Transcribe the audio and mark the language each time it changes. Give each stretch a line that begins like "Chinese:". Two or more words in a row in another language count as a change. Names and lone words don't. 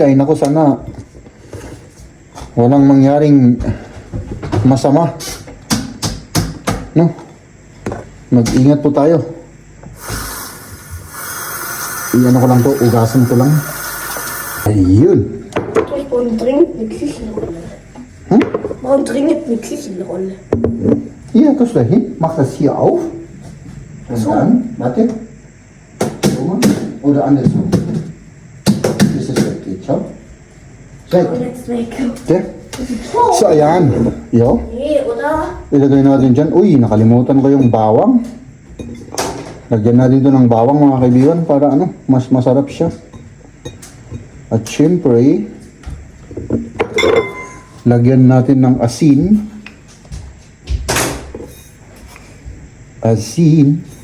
Filipino: Ay, nako, sana walang mangyaring masama. No? Mag-ingat po tayo. Iyan ko lang to, ugasan ko lang. Ayun.
German: Warum dringend eine Küchenrolle? Hm? Warum dringend eine Küchenrolle? Hier, tust du hin, mach das hier auf. Und dann, warte. So mal. Oder andersrum. Bis es weggeht, schau. Weg. Und jetzt weg.
Filipino: Okay. So, ayan. Yo.
German: Nee, oder?
Filipino: Ilagay natin dyan. Uy, nakalimutan ko yung bawang. Lagyan natin ito ng bawang mga kaibigan para ano, mas masarap siya. At syempre, lagyan natin ng asin. Asin.